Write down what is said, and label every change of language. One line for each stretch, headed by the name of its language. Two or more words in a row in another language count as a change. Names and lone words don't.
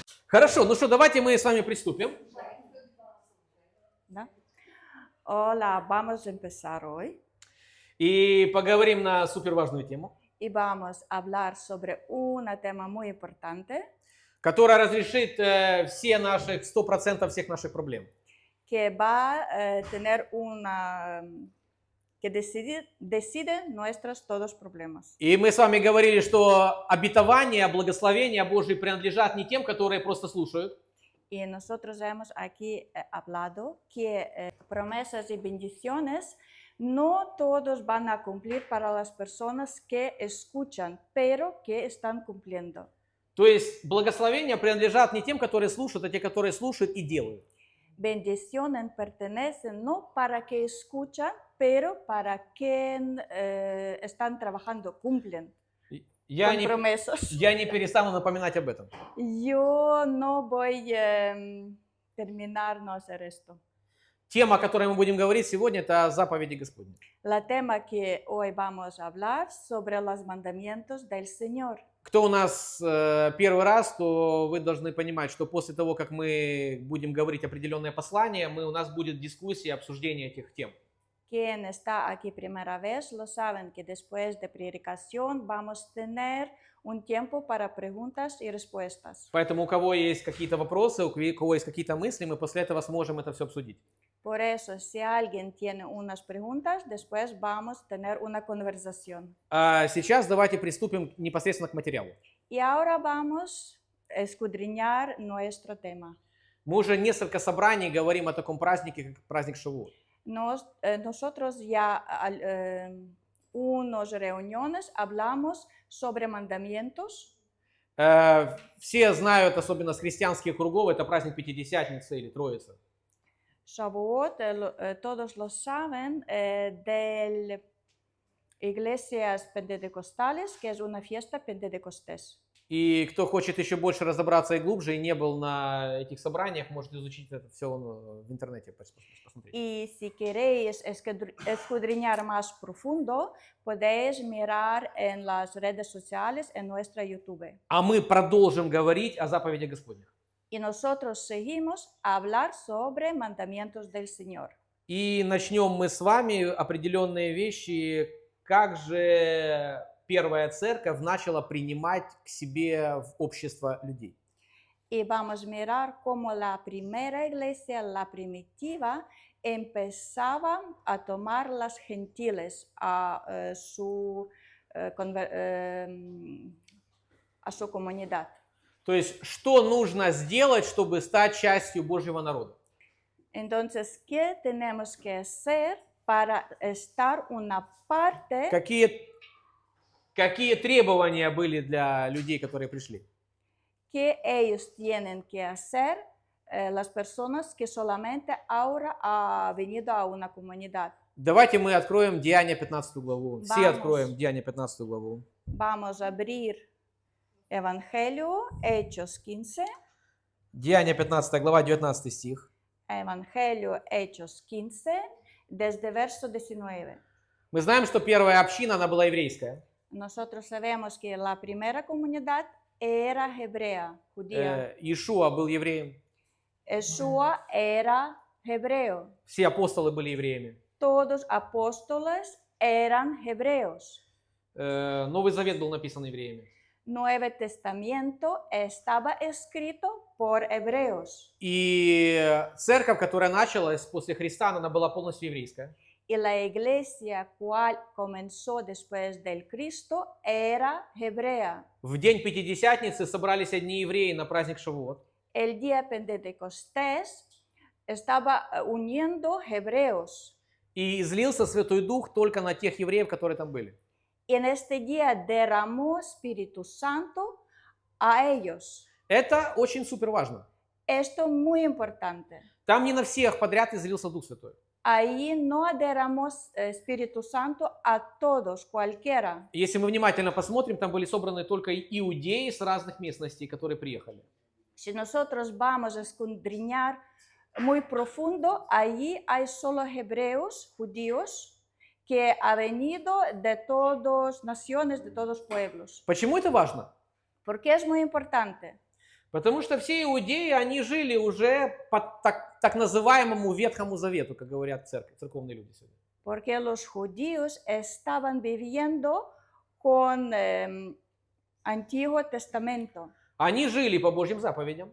Russian: Хорошо, ну что, давайте мы с вами приступим.
Spanish: ¿No? Hola, vamos a empezar hoy
Russian: И поговорим на суперважную тему,
Spanish: y vamos a hablar sobre un tema muy importante
Russian: которая разрешит все наших 100% всех наших проблем.
Spanish: que va a tener que decide nuestros todos problemas.
Russian: И мы с вами говорили, что обетования, благословения Божьи принадлежат не тем, которые просто слушают,
Spanish: Y nosotros hemos aquí hablado que promesas y bendiciones no todos van a cumplir para las personas que escuchan, pero que están cumpliendo.
Russian: то есть благословения принадлежат не тем, которые слушают, а те, которые слушают и делают.
Spanish: Bendiciones pertenecen no para que escuchan, pero para quien están trabajando, cumplen
Russian: Я
Spanish: compromisos.
Russian: не перестану напоминать об этом.
Spanish: Yo no voy a terminar no hacer esto.
Russian: Тема, о которой мы будем говорить сегодня, это заповеди Господни.
Spanish: La tema que hoy vamos a hablar sobre los mandamientos del Señor.
Russian: Кто у нас первый раз, то вы должны понимать, что после того, как мы будем говорить определенное послание, у нас будет дискуссия, обсуждение этих тем.
Spanish: Quien está aquí primera vez lo saben que después de predicación vamos a tener un tiempo para preguntas y respuestas.
Russian: Поэтому у кого есть какие-то вопросы, у кого есть какие-то мысли, мы после этого сможем это все обсудить.
Spanish: Por eso, si alguien tiene unas preguntas, después vamos a tener una conversación.
Russian: А сейчас давайте приступим непосредственно к материалу.
Spanish: Y ahora vamos a escudriñar nuestro tema.
Russian: Мы уже несколько собраний говорим о таком празднике, как праздник Шавуот.
Spanish: Nosotros ya unas reuniones hablamos sobre mandamientos.
Russian: Все знают, особенно с христианских кругов, это праздник Пятидесятницы или Троицы.
Spanish: Shavuot, todos lo saben, de iglesias pentecostales, que es una fiesta pentecostés.
Russian: И кто хочет еще больше разобраться и глубже, и не был на этих собраниях, может изучить это все в интернете, посмотреть.
Spanish: Y si queréis escudriñar más profundo, podéis mirar en las redes sociales, en nuestra YouTube.
Russian: А мы продолжим говорить о заповедях Господних.
Spanish: Y nosotros seguimos a hablar sobre mandamientos del Señor.
Russian: И начнем мы с вами определенные вещи, как же первая церковь начала принимать к себе в общество людей.
Spanish: Y vamos a mirar cómo la primera iglesia, la primitiva, empezaba a tomar las gentiles a su comunidad.
Russian: То есть, что нужно сделать, чтобы стать частью Божьего народа?
Spanish: Entonces, ¿qué tenemos que hacer para estar una parte?
Russian: Какие требования были для людей, которые пришли?
Spanish: ¿Qué ellos tienen que hacer las personas que solamente ahora han venido a una comunidad?
Russian: Давайте мы откроем Деяния 15 главу. Все
Spanish: Vamos.
Russian: откроем Деяния 15 главу.
Spanish: Vamos a abrir Evangelio, Hechos 15.
Russian: Деяния 15 глава, 19 стих.
Spanish: Evangelio, Hechos 15, desde verso 19.
Russian: Мы знаем, что первая община, она была еврейская.
Spanish: Nosotros sabemos que la primera comunidad era hebrea, judía.
Russian: Иешуа был евреем.
Spanish: Yeshua era hebreo.
Russian: Все апостолы были евреями.
Spanish: Todos apóstoles eran hebreos.
Russian: Новый Завет был написан евреями.
Spanish: Nuevo Testamento estaba escrito por hebreos.
Russian: И церковь, которая началась после Христа, она была полностью еврейская.
Spanish: Y la iglesia cual comenzó después del Cristo era hebrea.
Russian: В день Пятидесятницы собрались одни евреи на праздник Шавуот.
Spanish: El día Pentecostés estaba uniendo hebreos.
Russian: И излился Святой Дух только на тех евреев, которые там были.
Spanish: Y en este día derramó Espíritu Santo a ellos.
Russian: Это очень супер важно.
Spanish: Esto muy importante.
Russian: Там не на всех подряд излился Дух Святой.
Spanish: Ahí no derramó Espíritu Santo a todos, cualquiera.
Russian: Если мы внимательно посмотрим, там были собраны только иудеи с разных местностей, которые приехали.
Spanish: Si nosotros vamos a escudriñar muy profundo, allí hay solo hebreos, judíos, que ha venido de todas naciones, de todos pueblos.
Russian: Почему это важно?
Spanish: ¿Por qué es muy importante?
Russian: Потому что все иудеи, они жили уже по так называемому Ветхому Завету, как говорят церковные люди сегодня.
Spanish: Porque los judíos estaban viviendo con Antiguo Testamento.
Russian: Они жили по Божьим заповедям,